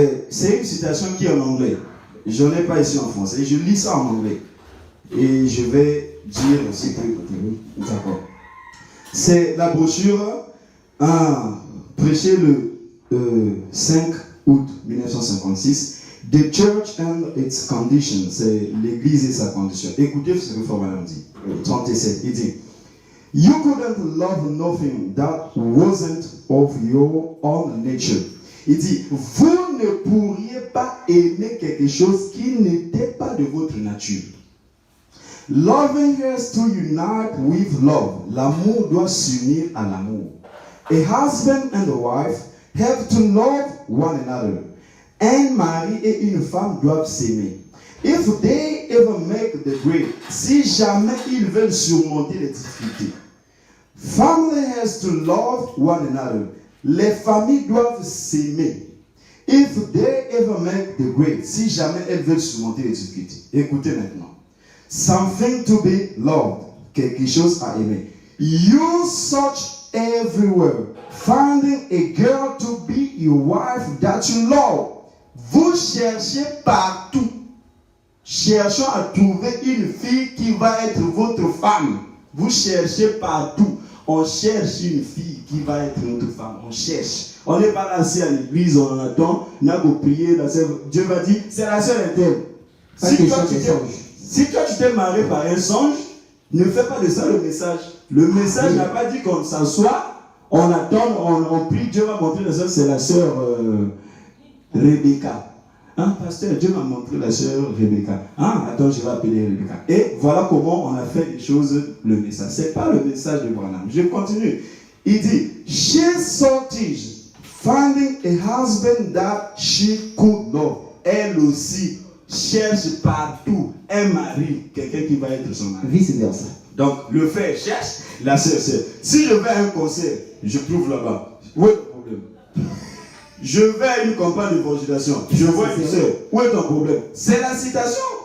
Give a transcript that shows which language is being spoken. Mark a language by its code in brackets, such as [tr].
[fr] C'est une citation qui est en anglais. Je n'en ai pas ici en français. Je lis ça en anglais. Et je vais dire aussi que... D'accord. C'est la brochure prêchée le 5 août 1956. [en] The Church and its Condition. [fr] C'est l'Église et sa condition. Écoutez ce que le frère Branham dit. 37. Il dit: [en] You couldn't love nothing that wasn't of your own nature. [fr] Il dit, vous ne pourriez pas aimer quelque chose qui n'était pas de votre nature. [en] Loving has to unite with love. [fr] L'amour doit s'unir à l'amour. [en] A husband and a wife have to love one another. [fr] Un mari et une femme doivent s'aimer. [en] If they ever make the grade, [fr] si jamais ils veulent surmonter les difficultés. [en] Family has to love one another. [fr] Les familles doivent s'aimer. [en] If they ever make the grade, [fr] si jamais elles veulent surmonter les difficultés. Écoutez maintenant. [en] Something to be loved. [fr] Quelque chose à aimer. [en] You search everywhere, finding a girl to be your wife that you love. [fr] Vous cherchez partout. Cherchons à trouver une fille qui va être votre femme. Vous cherchez partout. On cherche une fille qui va être notre femme. On cherche. On n'est pas assis à l'église, on attend. On a qu'à prier. Dieu va dire, c'est la sœur interne. Si toi tu t'es marié par un songe, ne fais pas de ça le message. Le message n'a pas dit qu'on s'assoit, on attend, on prie, Dieu va montrer la sœur, c'est la sœur Rebecca. Hein, pasteur, Dieu m'a montré la sœur Rebecca. Ah, attends, je vais appeler Rebecca. Et voilà comment on a fait les choses, le message. Ce n'est pas le message de Branham. Je continue. Il dit, [en] she sought, finding a husband that she could love. [fr] Elle aussi cherche partout un mari, quelqu'un qui va être son mari. Vice versa. Donc, le frère cherche, la sœur cherche. Si je vais à un concert, je trouve là-bas. Où est le problème? Je vais à une campagne d'évangélisation, je vois une sœur. Où est ton problème? C'est la citation.